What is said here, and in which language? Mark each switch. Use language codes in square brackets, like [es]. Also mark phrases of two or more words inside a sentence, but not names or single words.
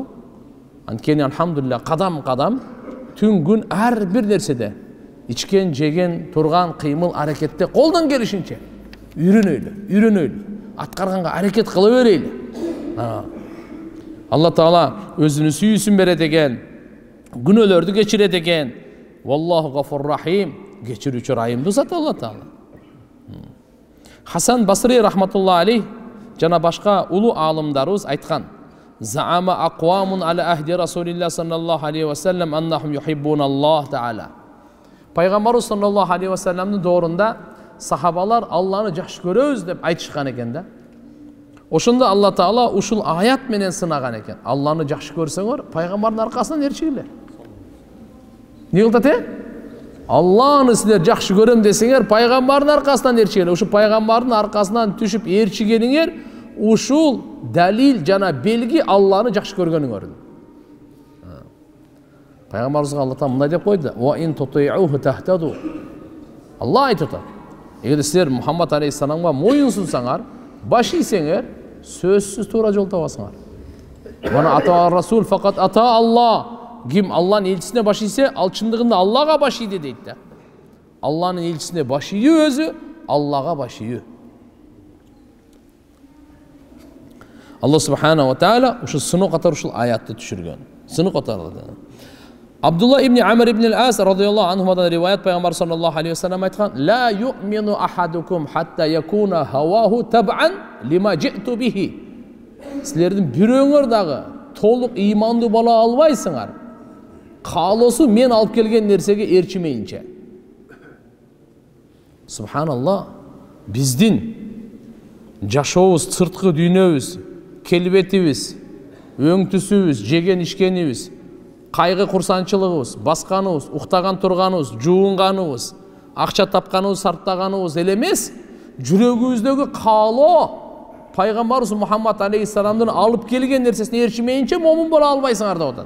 [ky] Анткени алхамдулилlah кадам-кадам түн күн ар бир нерседе ичкен, жеген, турган, кыймыл, аракетте колдон келишинче үйрөнөйлү, аткарганга аракет кыла берейли. Алла Таала өзүнүн сүйүүсүн берет экен, күнөөлөрдү кечирет экен. [ar] والله غفور رحيم, [ky] кечирүүчү райымдуу зат Алла Таала. Хасан Басри рахматулла алейх жана башка улуу аалымдарыбыз айткан: [ar] زعم أقوام على عهد رسول الله صلى الله عليه وسلم أنهم يحبون الله تعالى. [ky] Пайгамбарыбыз [ar] صلى الله عليه وسلم [ky] доорунда сахабалар Алланы жакшы көрөбүз деп айтышкан экен да. Ошондо Алла Таала ушул аят менен сынаган экен. Алланы жакшы көрсөңөр, пайгамбардын аркасынан ээрчигилер. Не кылат Алланы силер жакшы көрөм десеңер, пайгамбардын аркасынан ээрчигилер. Ушул пайгамбардын аркасынан түшүп ээрчигениңер ушул далил жана белги Алланы жакшы көргөнүңөр. Пайгамбарыбызга Алла Таала мындай деп койду: [ar] "وإن تطيعوه تهتدوا." [ky] Алла айтат: "Эгер силер Мухаммад алейхиссаламга моюн сунсаңар, баш ийсеңер, сөзсүз туура жол табасыңар. [ar] من أطاع الرسول فقد أطاع الله. [ky] Ким Алланын элчисине баш ийсе, ал чындыгында Аллага баш ийди дейт да. Алланын элчисине баш ийүү өзү Аллага баш ийүү. Алла [ar] سبحانه وتعالى [ky] ушул сыноо катары ушул аятты түшүргөн. Сыноо катары. Абдулла ибн Амр ибн ал-Ас [ar] رضي الله عنهما [ky] риваят пайгамбар [ar] صلى الله عليه وسلم [ky] айткан: [ar] "لا يؤمن أحدكم حتى يكون هواه تبعا لما جئت به." [ky] Силердин бирөөңөр дагы толук ыймандуу боло албайсыңар. Каалоосу мен алып келген нерсеге ээрчимейинче. Субханаллах. Биздин жашообуз, сырткы дүйнөбүз, келбетибиз, өңтүсүбүз, жеген ишкенибиз, кайгы курсанчылыгыбыз, басканыбыз, уктаган турганыбыз, жуунганыбыз, акча тапканыбыз, сарптаганыбыз эле эмес, жүрөгүбүздөгү каалоо пайгамбарыбыз Мухаммад алейхиссаламдын алып келген нерсесине ээрчимейинче момун боло албайсыңар деп атат.